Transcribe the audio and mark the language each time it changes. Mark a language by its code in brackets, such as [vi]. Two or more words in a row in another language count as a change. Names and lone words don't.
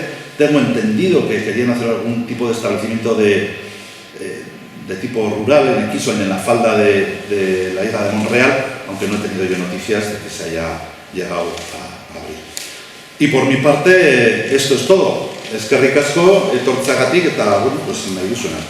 [es] Tengo entendido que querían hacer algún tipo de establecimiento de tipo rural en Kiswain, en la falda de la isla de Monreal, aunque no he tenido yo noticias de que se haya llegado a abrir. Y por mi parte, esto es todo. [eu] Eskerrik asko, etortzeagatik, eta bueno, pues nahi duzuen arte.